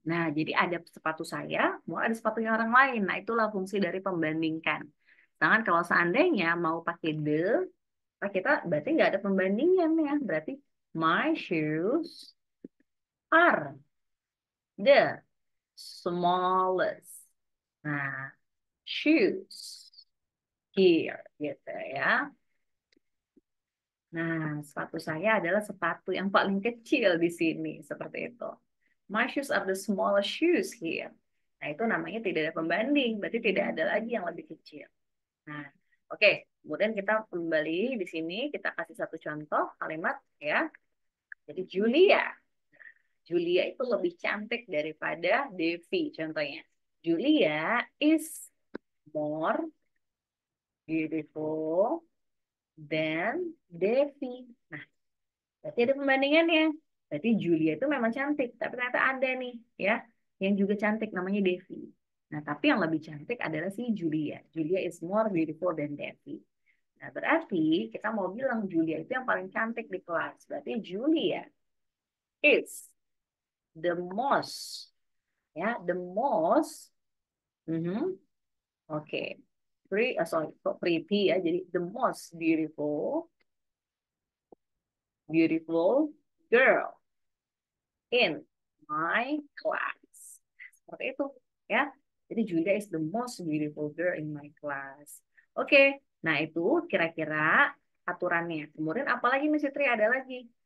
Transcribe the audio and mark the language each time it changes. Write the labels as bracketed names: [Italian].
[Indonesian] Nah, jadi ada sepatu saya, mau ada sepatunya orang lain. Nah, itulah fungsi dari pembandingkan. Sedangkan kalau seandainya mau pakai the, nah kita berarti nggak ada pembandingan ya. Berarti [English] my shoes are the smallest. [Indonesian] Nah, [English] shoes here [Indonesian] gitu ya. Nah, sepatu saya adalah sepatu yang paling kecil di sini seperti itu. [English] My shoes are the smallest shoes here. [Indonesian] Nah, itu namanya tidak ada pembanding, berarti tidak ada lagi yang lebih kecil. Nah, oke. Kemudian kita kembali di sini, kita kasih satu contoh kalimat ya. Jadi Julia. Julia itu lebih cantik daripada Devi contohnya. [English] Julia is more beautiful than Devi. [Indonesian] Nah, berarti ada pembandingannya. Berarti Julia itu memang cantik, tapi ternyata ada nih ya yang juga cantik namanya Devi. Nah, tapi yang lebih cantik adalah si Julia. [English] Julia is more beautiful than Devi. [Indonesian] Nah, berarti kita mau bilang Julia itu yang paling cantik di kelas. Berarti [English] Julia is the most, ya, the most. [Indonesian] Mhm. Oke. Sorry, kok pretty ya. Jadi [English] the most beautiful girl in my class. [Indonesian] Seperti itu, ya. Jadi [English] Julia is the most beautiful girl in my class. [Indonesian] Oke. Nah, itu kira-kira aturannya. Kemudian apalagi Miss Fitri ada lagi.